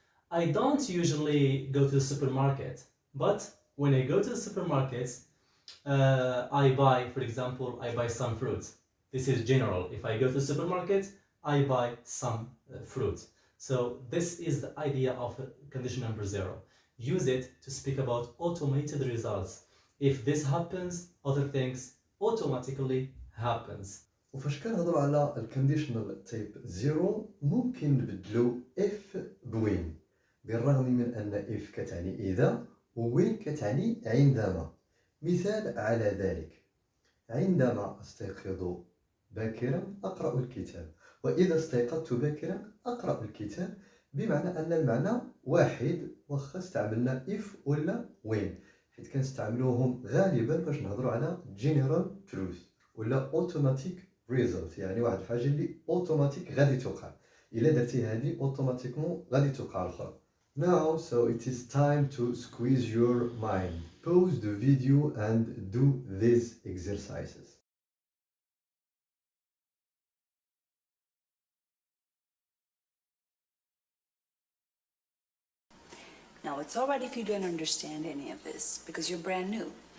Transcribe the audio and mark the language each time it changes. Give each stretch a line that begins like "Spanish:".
English: I don't usually go to the supermarket, but when I go to the supermarket, I buy, for example, I buy some fruit. This is general. If I go to the supermarket, I buy some fruit. So this is the idea of condition number 0. Use it to speak about automated results. If this happens, other things automatically happens.
Arabic: وفاش كنهضروا على الكونديشنال تايب 0 ممكن نبدلو اف بوين، بالرغم من ان اف كتعني اذا ووين كتعني عندما. مثال على ذلك: عندما استيقظ باكرا اقرا الكتاب، واذا استيقظت باكرا اقرا الكتاب. بمعنى ان المعنى واحد واخا استعملنا اف ولا وين، حيت كنستعملوهم غالبا باش نهضروا على general truth ولا automatic result، يعني واحد الحاجه اللي اوتوماتيك غادي توقع، الا درتي هذه اوتوماتيكمون غادي توقع الاخرى.
English: Now so it is time to squeeze your mind. pause the video and do these exercises. Now, it's all right if you don't understand any of this because you're brand new.